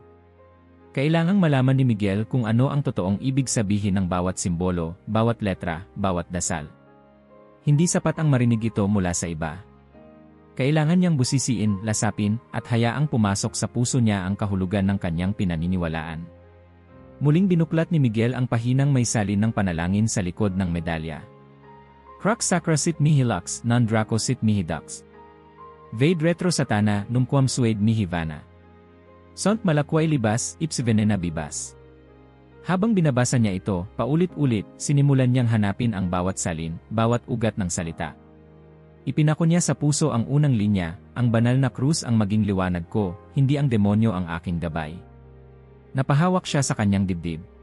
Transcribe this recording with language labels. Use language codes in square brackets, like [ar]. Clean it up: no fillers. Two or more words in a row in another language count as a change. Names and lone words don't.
[tl] Kailangang malaman ni Miguel kung ano ang totoong ibig sabihin ng bawat simbolo, bawat letra, bawat dasal. Hindi sapat ang marinig ito mula sa iba. Kailangan niyang busisiin, lasapin, at hayaang pumasok sa puso niya ang kahulugan ng kanyang pinaniniwalaan. Muling binuklat ni Miguel ang pahinang may salin ng panalangin sa likod ng medalya. [la] Crux sacra sit mihi lux, non draco sit mihi dux. Vade retro satana, numquam suade mihi vana. Sont malakway libas, ips venena bibas. [tl] Habang binabasa niya ito, paulit-ulit, sinimulan niyang hanapin ang bawat salin, bawat ugat ng salita. Ipinako niya sa puso ang unang linya, ang banal na krus ang maging liwanag ko, hindi ang demonyo ang aking gabay. Napahawak siya sa kanyang dibdib.